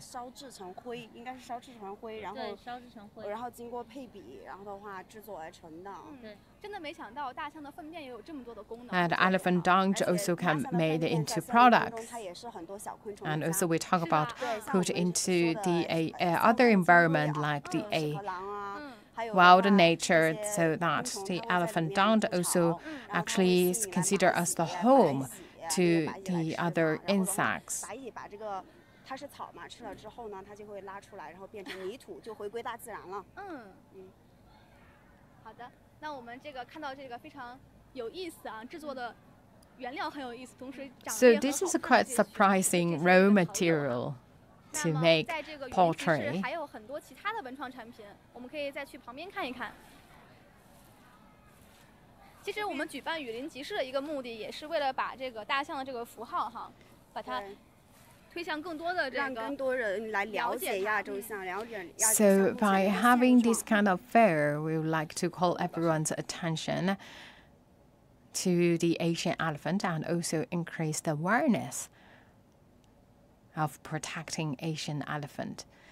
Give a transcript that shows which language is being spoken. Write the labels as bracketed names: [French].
[Chinese] 烧制成灰，应该是烧制成灰，然后经过配比，然后的话制作而成的。真的没想到大象的粪便也有这么多的功能。 [English] And elephant dung also can be made into products. And also we talk about put into the other environment like the wild nature, so that the elephant dung also actually is considered as the home to the other insects. [Chinese] 它是草嘛，吃了之后呢，它就会拉出来，然后变成泥土，就回归大自然了。好的，那我们这个看到这个非常有意思啊，制作的原料很有意思，同时长得也很好看。 [English] So this is a quite surprising raw material to make pottery. [Chinese] 还有很多其他的文创产品，我们可以再去旁边看一看。其实我们举办雨林集市的一个目的，也是为了把这个大象的这个符号哈，把它推向更多的这个，让更多人来了解亚洲象，了解亚洲象。 [English] So by having this kind of fair, we would like to call everyone's attention to the Asian elephant and also increase the awareness of protecting Asian elephant.